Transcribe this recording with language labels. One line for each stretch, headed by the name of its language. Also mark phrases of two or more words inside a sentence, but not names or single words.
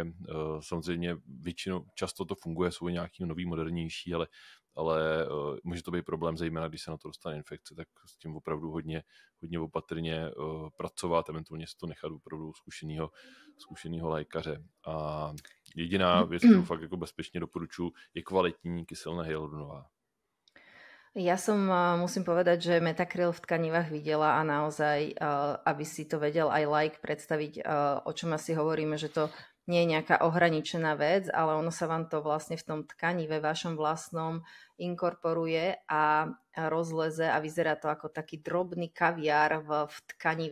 Czech: Samozřejmě často to funguje, jsou nějaký nový, modernější, ale může to být problém, zejména když se na to dostane infekce, tak s tím opravdu hodně opatrně pracovat, eventuálně si to nechat opravdu zkušenýho lékaře. A jediná věc, kterou fakt jako bezpečně doporučuji, je kvalitní kyselina hyaluronová.
Slovak: Ja som, musím povedať, že metakryl v tkanivách videla a naozaj, aby si to vedel aj predstaviť, o čom asi hovoríme, že to nie je nejaká ohraničená vec, ale ono sa vám to vlastne v tom tkanive vašom vlastnom inkorporuje a rozleze a vyzerá to ako taký drobný kaviár v tkanive.